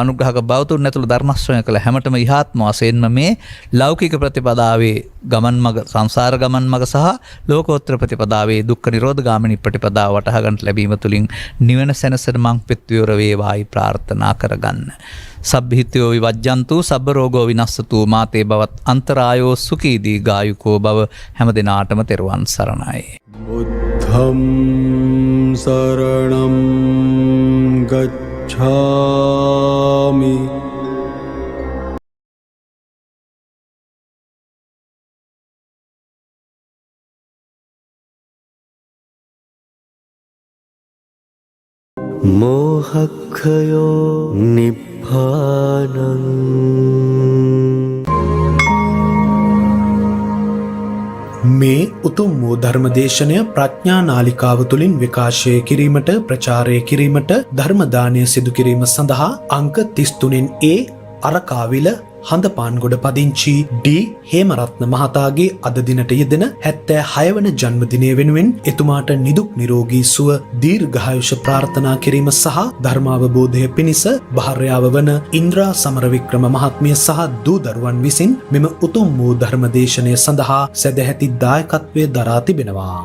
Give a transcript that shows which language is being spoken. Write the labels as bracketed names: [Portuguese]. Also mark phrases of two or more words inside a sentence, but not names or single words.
[Sinhala] අනුග්‍රහක බෞතුන් ඇතුළු ධර්ම ශ්‍රවණය කළ හැමතෙම ඊහාත්ම වශයෙන්ම මේ ලෞකික ප්‍රතිපදාවේ ගමන් මඟ සංසාර ගමන් මඟ සහ ලෝකෝත්තර ප්‍රතිපදාවේ දුක්ඛ නිරෝධ ගාමිනී ප්‍රතිපදාව වටහා ගන්නට ලැබීම තුලින් නිවන සැනසෙන මං පිත්විවර වේවායි ප්‍රාර්ථනා කරගන්න. [Pali] සබ්බිහිතයෝ විවජ්ජන්තු සබ්බ රෝගෝ විනස්සතු මාතේ බවත් අන්තරායෝ සුඛී දීඝායුකෝ බව [Sinhala] හැම දිනාටම තෙරුවන් සරණයි. [Pali] බුද්ධං සරණං ගච්ඡාමි. මෝහක්ඛයෝ නිබ්බානං. [Sinhala] මේ උතුම් වූ ධර්මදේශනය ප්‍රඥා නාලිකාව තුළින් විකාශය කිරීමට ප්‍රචාරය කිරීමට ධර්ම දානය සිදු කිරීම සඳහා අංක 33 අරකාවිල හඳපාන්ගොඩ පදිංචි ඩී හේමරත්න මහතාගේ අද දිනට යෙදෙන 76 වන ජන්මදිනය වෙනුවෙන් එතුමාට නිදුක් නිරෝගී සුව දීර්ඝායුෂ ප්‍රාර්ථනා කිරීම සහ ධර්මාවබෝධය පිණිස භාර්යාව වන ඉන්ද්‍රා සමරවික්‍රම මහත්මිය සහ දූ දරුවන් විසින් මෙම උතුම් වූ ධර්මදේශනය සඳහා සදැහැති දායකත්වය දරා තිබෙනවා.